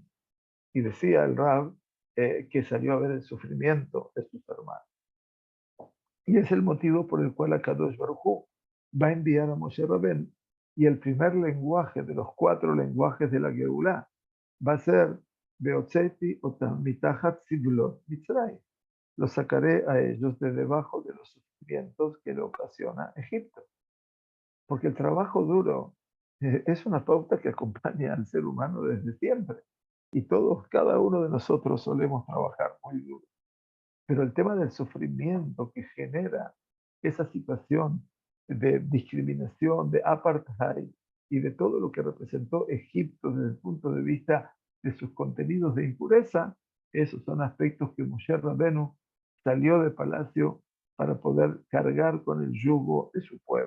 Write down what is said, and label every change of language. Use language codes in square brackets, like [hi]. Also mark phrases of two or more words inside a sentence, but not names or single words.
[es] Y decía el Rab que salió a ver el sufrimiento de sus hermanos. Y es el motivo por el cual Akadosh Baruj Hu va a enviar a Moshe Rabén. Y el primer lenguaje de los 4 lenguajes de la Geulah va a ser [he] והוצאתי אותם מתחת סבלות מצרים. [es] Los sacaré a ellos de debajo de los sufrimientos que le ocasiona Egipto. Porque el trabajo duro es una pauta que acompaña al ser humano desde siempre. Y todos, cada uno de nosotros solemos trabajar muy duro. Pero el tema del sufrimiento que genera esa situación de discriminación, de apartheid y de todo lo que representó Egipto desde el punto de vista de sus contenidos de impureza, esos son aspectos que Moshe Rabenu salió de palacio para poder cargar con el yugo de su pueblo.